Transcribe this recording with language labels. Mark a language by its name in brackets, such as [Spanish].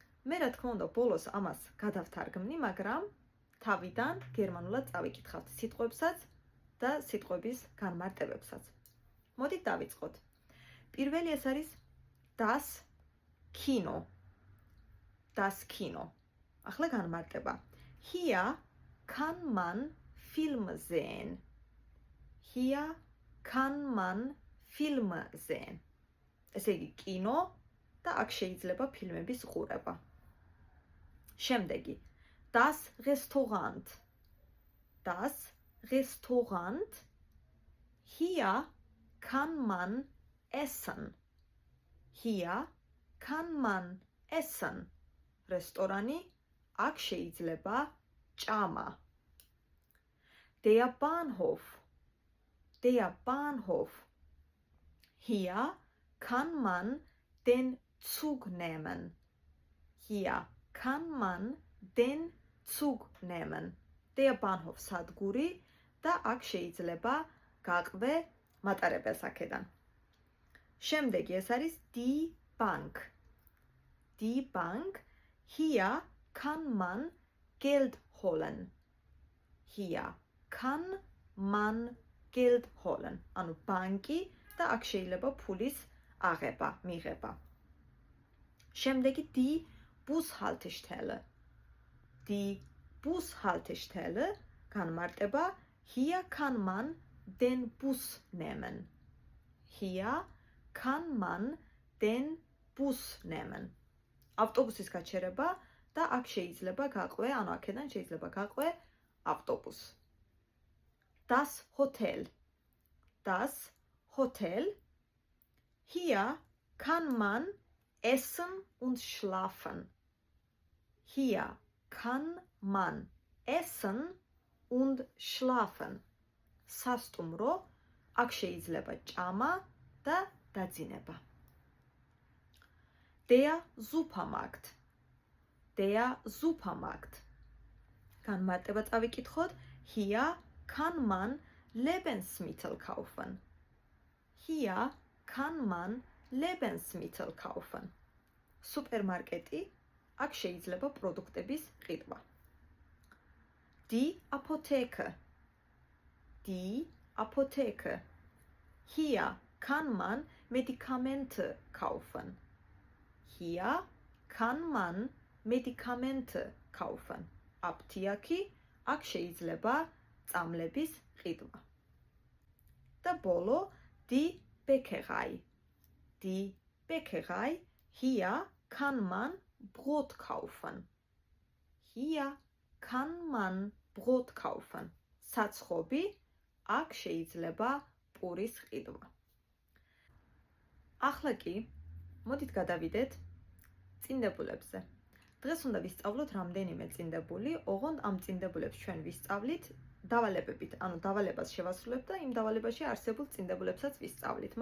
[Georgian] მე რა თქმა უნდა ბოლოს ამას გადავთარგმნი, მაგრამ თავიდან გერმანულად წავიკითხავთ სიტყვებსაც და სიტყვების განმარტებებსაც. მოდით დავიწყოთ. პირველი ეს არის das Kino. Das Kino. Ახლა განმარტება. [German] Hier kann man Film sehen. Hier kann man Film sehen. [Georgian] ესე იგი კინო და აქ შეიძლება ფილმების ყურება. [German] შემდეგი. Das Restaurant. Das Restaurant. Hier kann man essen. Hier kann man essen. [Georgian] Restorani, აქ შეიძლება ჭამა. [German] Der Bahnhof. Der Bahnhof. Hier kann man den Zug nehmen. Hier kann man den Zug nehmen. [Georgian] Der Bahnhof სადგური და აქ შეიძლება გაყვე მატარებელს აქედან. შემდეგი ეს არის die Bank. [German] Die Bank. Hier kann man Geld holen. Hier kann man Geld holen. [Georgian] ანუ ბანკი და აქ შეიძლება ფულის აღება, მიღება. [German] შემდეგი die Bushaltestelle. Die Bushaltestelle განმარტება Hier kann man den Bus nehmen. Hier kann man den Bus nehmen. [Georgian] ავტობუსის გაჩერება და აქ შეიძლება გაყვე, ანუ აქედან შეიძლება გაყვე ავტობუს. [German] Das Hotel. Das Hotel. Hier kann man essen und schlafen. Hier kann man essen und schlafen. [Georgian] სასტუმრო, აქ შეიძლება ჭამა და დაძინება. [German] Der Supermarkt. Der Supermarkt. [Georgian] განმარტება წავიკითხოთ. [German] Hier kann man Lebensmittel kaufen. Hier kann man Lebensmittel kaufen. [Georgian] Supermarketi, აქ შეიძლება პროდუქტების ყიდვა. [German] Die Apotheke. Die Apotheke. Hier kann man Medikamente kaufen. Hier kann man Medikamente kaufen. [Georgian] Aptiaki, აქ შეიძლება წამლების ყიდვა. და ბოლო, die Bäckerei. [German] Die Bäckerei. Hier kann man Brot kaufen. Hier kann man Brot kaufen. [Georgian] საცხობი, აქ შეიძლება პურის ყიდვა. ახლა კი მოდით გადავიდეთ წინდებულებზე. დღეს უნდა ვისწავლოთ რამდენიმე წინდებული, ოღონდ ამ წინდებულებს ჩვენ ვისწავლით დავალებებით, ანუ დავალებას შევასრულებთ და იმ დავალებაში არსებულ წინდებულებსაც ვისწავლით.